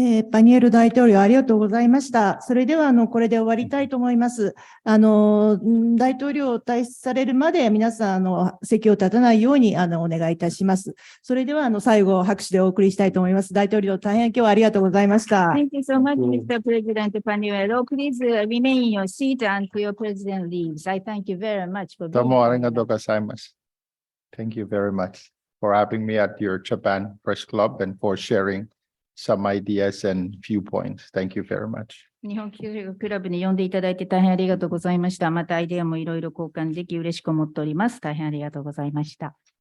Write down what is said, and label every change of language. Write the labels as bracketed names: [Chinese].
[Japanese] パニエル大統領、ありがとうございました。それでは、これで終わりたいと思います。大統領を退出されるまで、皆さん、席を立たないように、お願いいたします。それでは、最後、拍手でお送りしたいと思います。大統領、大変今日はありがとうございました。 [English] Thank you so much, Mr. President Panuelo. Please remain in your seat until your president leaves. I thank you very much for being here. [Japanese] どうもありがとうございます。 [English] Thank you very much. for having me at your Japan Press Club and for sharing some ideas and viewpoints. Thank you very much. [Japanese] 日本記者クラブに呼んでいただいて大変ありがとうございました。またアイデアもいろいろ交換でき嬉しく思っております。大変ありがとうございました。